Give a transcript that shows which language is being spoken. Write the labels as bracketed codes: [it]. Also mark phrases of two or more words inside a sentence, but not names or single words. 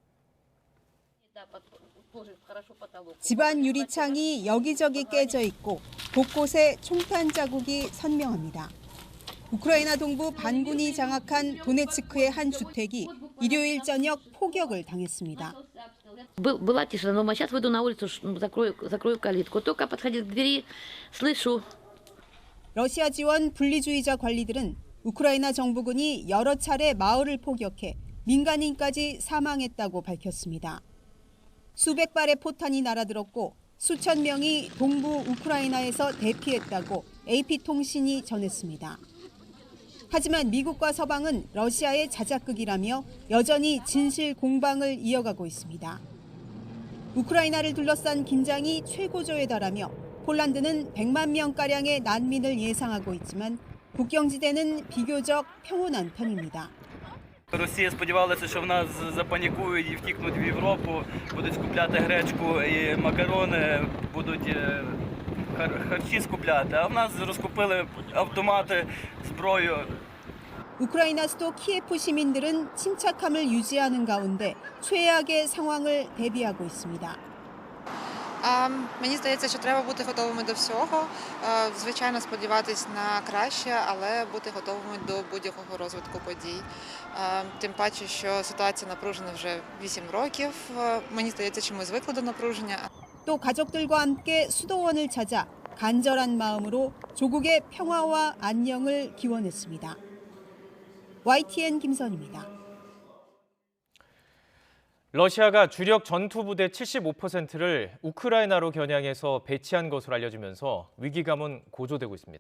[ko] 집안 유리창이 여기저기 깨져 있고 곳곳에 총탄 자국이 선명합니다. 우크라이나 동부 반군이 장악한 도네츠크의 한 주택이 일요일 저녁 포격을 당했습니다. [ru] Была тишина, но сейчас выйду на улицу, закрою калитку. Только подходить к двери, слышу. [ko] 러시아 지원 분리주의자 관리들은 우크라이나 정부군이 여러 차례 마을을 포격해 민간인까지 사망했다고 밝혔습니다. 수백 발의 포탄이 날아들었고 수천 명이 동부 우크라이나에서 대피했다고 AP통신이 전했습니다. 하지만 미국과 서방은 러시아의 자작극이라며 여전히 진실 공방을 이어가고 있습니다. 우크라이나를 둘러싼 긴장이 최고조에 달하며 폴란드는 100만 명가량의 난민을 예상하고 있지만 국경지대는 비교적 평온한 편입니다. [uk] Росія сподівалася, що в нас запанікують і втікнуть в Європу, будуть скупляти гречку і макарони, будуть харчі скупляти. А в нас розкупили автомати, зброю. [ko] 우크라이나 수도 키예프 시민들은 침착함을 유지하는 가운데 최악의 상황을 대비하고 있습니다. [uk] Мені здається, що треба бути готовими до всього. Звичайно, сподіватись на краще, але бути готовими до будь-якого розвитку подій. Тим паче, що ситуація напружена вже 8 років. Мені здається, що ми звикли до напруження. [ko] 또 가족들과 함께 수도원을 찾아 간절한 마음으로 조국의 평화와 안녕을 기원했습니다. YTN 김선입니다. 러시아가 주력 전투부대 75%를 우크라이나로 겨냥해서 배치한 것으로 알려지면서 위기감은 고조되고 있습니다.